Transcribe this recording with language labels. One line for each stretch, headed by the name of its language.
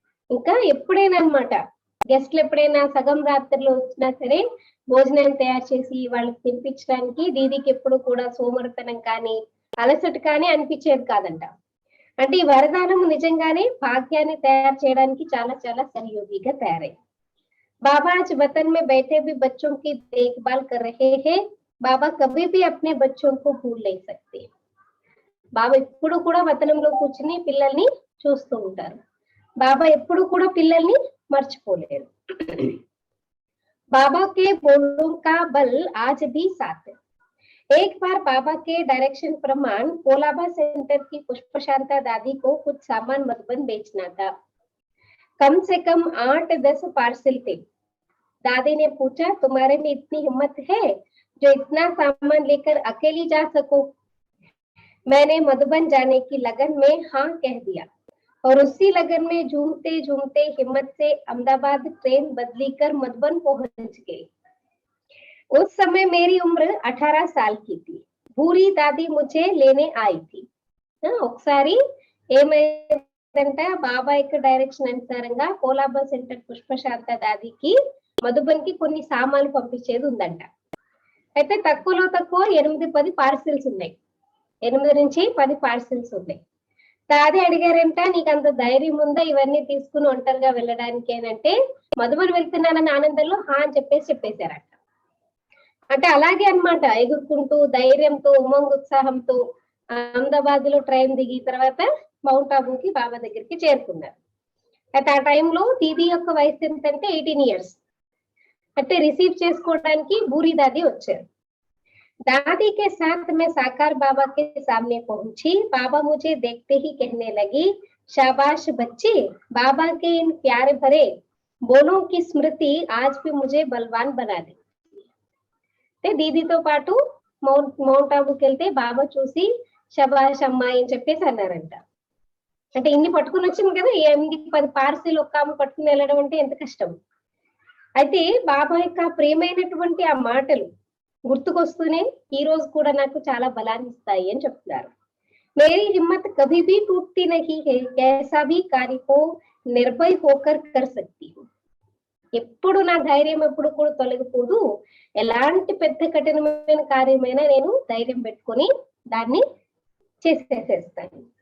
Telugu: ఇంకా ఎప్పుడైనా అన్నమాట గెస్ట్లు ఎప్పుడైనా సగం రాత్రిలో వచ్చినా సరే భోజనం తయారు చేసి వాళ్ళకి తినిపించడానికి దీదీకి ఎప్పుడు కూడా సోమరితనం కానీ అలసట కానీ అనిపించేది కాదంట. అంటే ఈ వరదానం నిజంగానే భాగ్యాన్ని తయారు చేయడానికి చాలా చాలా సహయోగిగా తయారైంది.
Hindi: बाबा आज वतन में बैठे भी बच्चों की देखभाल कर रहे हैं। बाबा कभी भी अपने बच्चों को भूल नहीं सकते।
Telugu: బాబా ఎప్పుడు కూడా వతనంలో కూర్చుని పిల్లల్ని చూస్తూ ఉంటారు. బాబా ఎప్పుడు కూడా పిల్లల్ని మర్చిపోలేరు.
Hindi: बाबा के बोलों का बल आज भी साथ है। एक बार बाबा के डायरेक्शन प्रमाण कोलाबा सेंटर की पुष्पशांता दादी को कुछ सामान मधुबन बेचना था। कम से कम 8-10 पार्सल थे। दादी ने पूछा, तुम्हारे में इतनी हिम्मत है जो इतना सामान लेकर अकेली जा सको? मैंने मधुबन जाने की लगन में हाँ कह दिया और उसी लगन में झूमते झूमते हिम्मत से अहमदाबाद ट्रेन बदली कर मधुबन पहुंच गई। उस समय मेरी उम्र 18 साल की थी। भूरी दादी मुझे लेने आई थी।
Telugu: ఒకసారి ఏమైందంటే బాబా యొక్క డైరెక్షన్ అనుసారంగా కోలాబా సెంటర్ పుష్పశాంత దాదికి మధుబన్ కి కొన్ని సామాన్లు పంపించేది ఉందంట. అయితే తక్కువలో తక్కువ 8-10 పార్సిల్స్ ఉన్నాయి. 8 నుంచి 10 పార్సిల్స్ ఉన్నాయి. దాది అడిగారంట, నీకు అంత ధైర్యం ఉందా ఇవన్నీ తీసుకుని ఒంటరిగా వెళ్ళడానికి అని అంటే, మధుబన్ వెళ్తున్నానని ఆనందంలో హా అని చెప్పేశారంట. అంటే అలాగే అన్నమాట, ఎగురుకుంటూ ధైర్యంతో ఉమంగ్ ఉత్సాహంతో అహ్మదాబాద్ లో ట్రైన్ దిగి తర్వాత మౌంట్ ఆబూకి బాబా దగ్గరికి చేరుకున్నారు. అయితే ఆ టైంలో దీది యొక్క వయసు ఎంతంటే 18 ఇయర్స్. అంటే రిసీవ్ చేసుకోవడానికి బూరి దాది వచ్చారు.
Hindi: दादी के साथ मैं साकार बाबा के सामने पहुंची। बाबा मुझे देखते ही कहने लगी, शाबाश बच्चे, बाबा के इन प्यारे भरे बोलों की स्मृति आज भी मुझे बलवान बना दी.
Telugu: దీదీతో పాటు మౌంట్ ఆబూకి వెళ్తే బాబా చూసి షబాష్ అమ్మాయి అని చెప్పేసి అన్నారంట. అంటే ఇన్ని పట్టుకుని వచ్చింది కదా, 8-10 పార్సిల్ ఒక్క ఆమె పట్టుకుని వెళ్ళడం అంటే ఎంత కష్టం. అయితే బాబా యొక్క ప్రేమైనటువంటి ఆ మాటలు గుర్తుకొస్తూనే ఈ రోజు కూడా నాకు చాలా బలాన్ని ఇస్తాయి అని చెప్తున్నారు.
Hindi: మేరీ హిమ్మత్ కభీ భీ టూట్ती नहीं है, कैसा भी कार्य को निर्भय होकर कर सकती हूँ.
Telugu: ఎప్పుడు నా ధైర్యం ఎప్పుడు కూడా తొలగిపోదు, ఎలాంటి పెద్ద కఠినమైన కార్యమైనా నేను ధైర్యం పెట్టుకొని దాన్ని చేసేసేస్తాను.